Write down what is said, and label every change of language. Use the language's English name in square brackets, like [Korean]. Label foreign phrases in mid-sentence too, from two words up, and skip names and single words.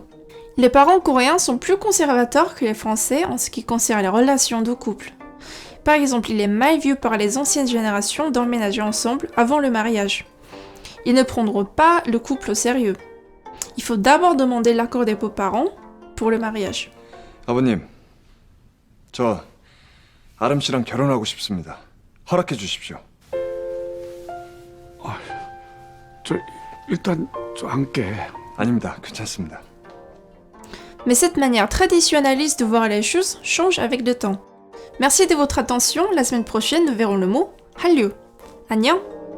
[French] Les parents coréens sont plus conservateurs que les Français en ce qui concerne les relations de couple. Par exemple, il est mal vu par les anciennes générations d'emménager ensemble avant le mariage. Ils ne prendront pas le couple au sérieux. Il faut d'abord demander l'accord des beaux-parents pour le mariage. [Korean] 아버님, 저 아름 씨랑 결혼하고 싶습니다. 허락해 주십시오. 일단 좀 함께. 아닙니다. 괜찮습니다. [French] Mais cette manière traditionnaliste de voir les choses change avec le temps. Merci de votre attention, la semaine prochaine nous verrons le mot 한류. [Korean] 안녕!